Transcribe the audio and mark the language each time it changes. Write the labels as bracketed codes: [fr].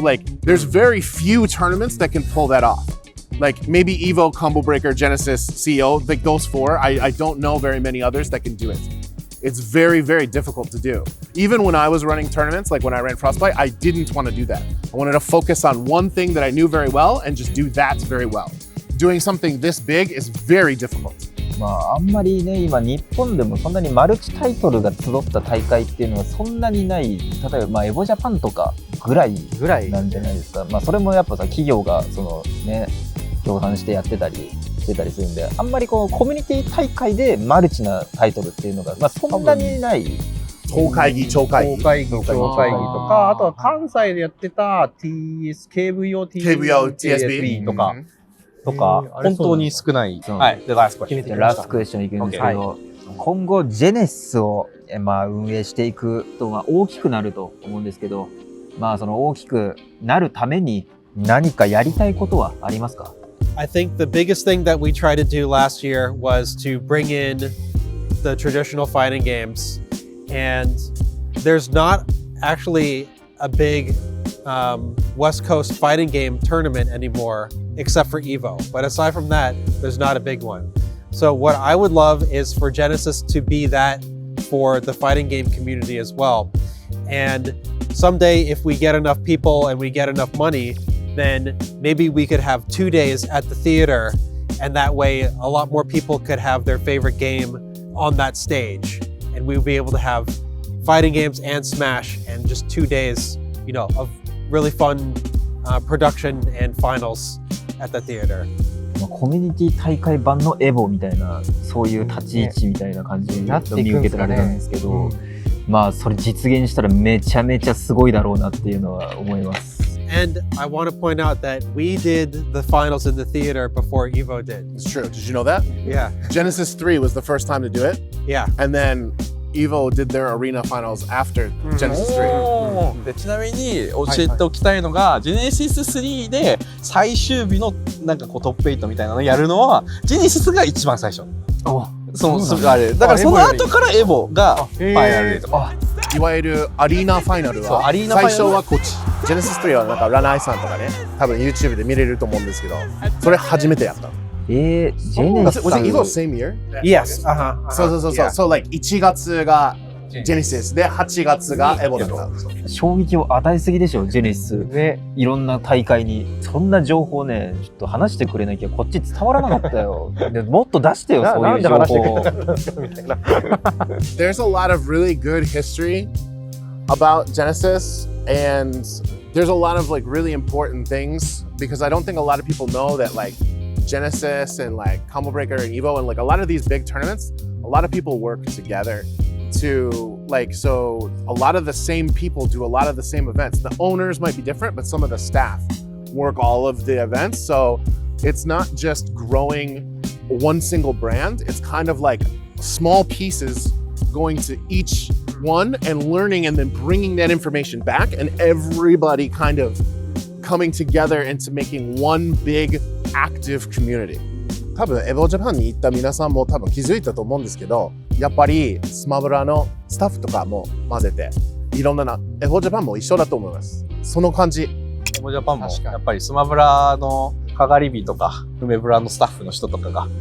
[en] Like, there's very few tournaments that can pull that off. Like maybe Evo, Combo Breaker, Genesis, CEO, like those four. I don't know very many others that can do it. It's very, very difficult to do. Even when I was running tournaments, like when I ran Frostbite, I didn't want to do that. I wanted to focus on one thing that I knew very well and just do that very well. Doing something this big is very difficult. [ja] まあ、あんまりね、今日本でもそんなにマルチタイトルが集った大会っていうのはそんなにない。例えば、まあ、エボジャパンとかぐらいなんじゃないですか。まあ、それもやっぱさ、企業がそのね、協賛してやってたりしてたりするんで、あんまりこうコミュニティ大会でマルチなタイトルっていうのが、まあ、そんなにない。東会議、町会議。町会議とか、あとは関西でやってた KVO、TSB とか、本当に少ない。はい。で、ラストクエスチョンいくんですけど、今後ジェネシスを、まあ、運営していくと、まあ、大きくなると思うんですけど、まあ、その大きくなるために何かやりたいことはありますか？ [en] I think the biggest thing that we tried to do last year was to bring in the traditional fighting games. And there's not actually a big West Coast fighting game tournament anymore, except for Evo. But aside from that, there's not a big one. So what I would love is for Genesis to be that for the fighting game community as well. And someday, if we get enough people and we get enough money, then maybe we could have 2 days at the theater, and that way a lot more people could have their favorite game on that stage. And we would be able to have fighting games and Smash and just 2 days, you know, of really fun production and finals at the theater. [ja] コミュニティ大会版のエボみたいな、そういう立ち位置みたいな感じに見受けてられたんですけど、まあそれ実現したらめちゃめちゃすごいだろうなっていうのは思います。 [en] And I want to point out that we did the finals in the theater before Evo did. It's true. Did you know that? Yeah. Genesis 3 was the first time to do it. Yeah. And then Evo did their arena finals after Genesis 3. [ja] でちなみに教えておきたいのが、Genesis 3で最終日のなんかこうトップ8みたいなのをやるのは、Genesis が一番最初。それあれ。だからその後からエボがファイナルでとか。いわゆるアリーナファイナルは最初はこっち。Genesis 3はなんかラナイさんとかね、多分 YouTube で見れると思うんですけど、それ初めてやったの。ジェネシス。 [en] Was it Evo same year? Yes. [ja] そう。 [en] So like [ja] 1月が Genesis で8月がエボだった。衝撃を与えすぎでしょ、ジェネシス。ね、いろんな大会に。そんな情報ね、ちょっと話してくれなきゃこっち伝わらなかったよ。でもっと出してよ、そういう情報を。 [en] There's a lot of really good history about Genesis, and there's a lot of like really important things, because I don't think a lot of people know that like Genesis and like Combo Breaker and Evo and like a lot of these big tournaments, a lot of people work together to like, so a lot of the same people do a lot of the same events. The owners might be different, but some of the staff work all of the events. So it's not just growing one single brand. It's kind of like small pieces going to each one and learning and then bringing that information back, and everybody kind of coming together into making one big active community. [ja] 多分エボジャパンに行った皆さんも多分気づいたと思うんですけど、やっぱりスマブラのスタッフとかも混ぜていろんなエボジャパンも一緒だと思います。その感じ。モジャパンも確かにやっぱりスマブラのかがり火とか梅ブラのスタッフの人とかが